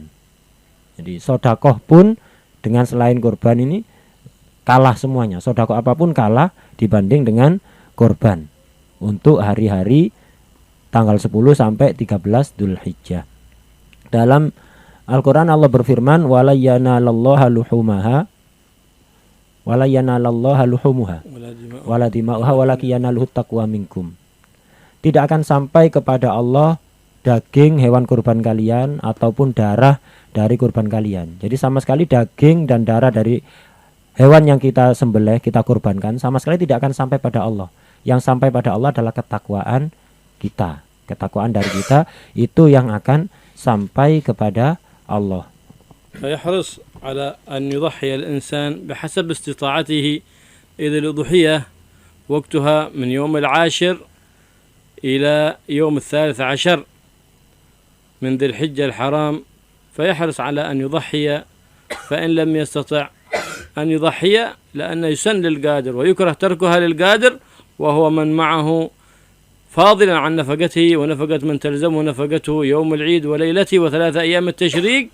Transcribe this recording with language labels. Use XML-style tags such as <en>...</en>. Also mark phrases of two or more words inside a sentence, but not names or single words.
<id>Jadi sedekah pun dengan selain kurban ini kalah semuanya. Sedekah apapun kalah dibanding dengan kurban untuk hari-hari tanggal 10 sampai 13 Dzulhijjah. Dalam Al-Quran Allah berfirman,</id> <ar>ولا ينال الله لحومها ولا ينال الله لحومها ولا دماؤها ولكن يناله تقوى منكم.</ar> <id>Tidak akan sampai kepada Allah daging hewan kurban kalian ataupun darah dari kurban kalian. Jadi sama sekali daging dan darah dari hewan yang kita sembelih, kita kurbankan, sama sekali tidak akan sampai pada Allah. Yang sampai pada Allah adalah ketakwaan kita. Ketakwaan dari kita itu yang akan sampai kepada Allah.</id> <ar>فيحرص على أن يضحي الإنسان بحسب استطاعته. إذا الأضحية وقتها من يوم 10 إلى يوم 13 من ذي الحجة الحرام، فيحرص على أن يضحي، فإن لم يستطع أن يضحي لأنه يسن للقادر ويكره تركها للقادر وهو من معه فاضلا عن نفقته ونفقة من تلزمه نفقته يوم العيد وليلته و3 أيام التشريق.</ar>